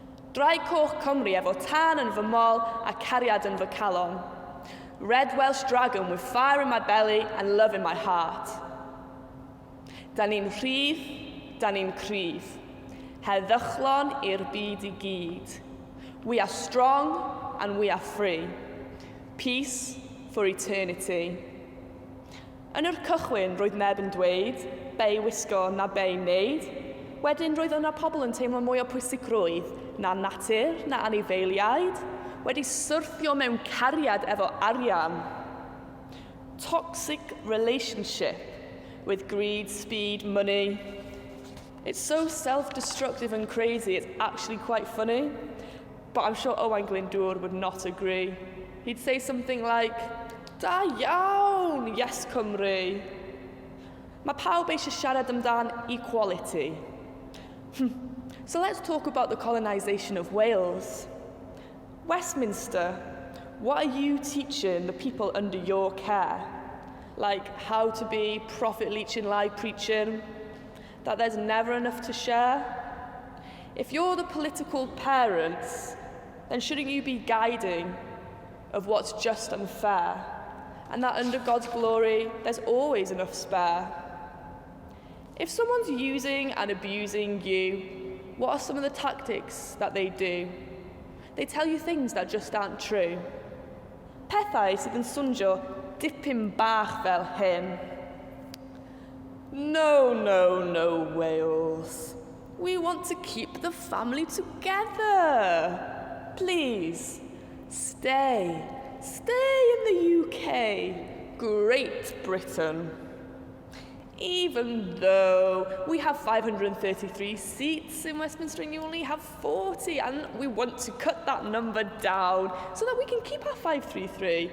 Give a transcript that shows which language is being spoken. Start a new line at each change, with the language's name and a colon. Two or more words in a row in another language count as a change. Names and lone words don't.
Welsh: Draig coch Cymru efo tan yn fy mol a cariad yn fy calon.
English: Red Welsh dragon with fire in my belly and love in my heart.
Welsh: Da ni'n rhydd, da ni'n cryf. Heddychlon i'r byd I gyd. We are strong and we are free. Peace for eternity. Yn yr cychwyn roedd neb yn dweud, bei wisgo na bei wneud. Wedyn roedd yna pobl yn teimlo mwy o pwysigrwydd na natur, na anifeiliaid, wedi syrthio mewn cariad efo arian.
English: Toxic relationship with greed, speed, money. It's so self-destructive and crazy, it's actually quite funny. But I'm sure Owain Glyndŵr would not agree. He'd say something like,
Welsh: da iawn, yes Cymru. Mae pawb eisiau siarad amdan equality.
English: So let's talk about the colonisation of Wales. Westminster, what are you teaching the people under your care? Like how to be profit-leeching, lie-preaching, that there's never enough to share? If you're the political parents, then shouldn't you be guiding of what's just and fair, and that under God's glory, there's always enough spare? If someone's using and abusing you, what are some of the tactics that they do? They tell you things that just aren't true.
Welsh: Pethau sydd yn swnio dipyn bach fel hyn.
English: No, no, no, Wales. We want to keep the family together. Please, stay. Stay in the UK, Great Britain. Even though we have 533 seats in Westminster and you only have 40, and we want to cut that number down so that we can keep our 533.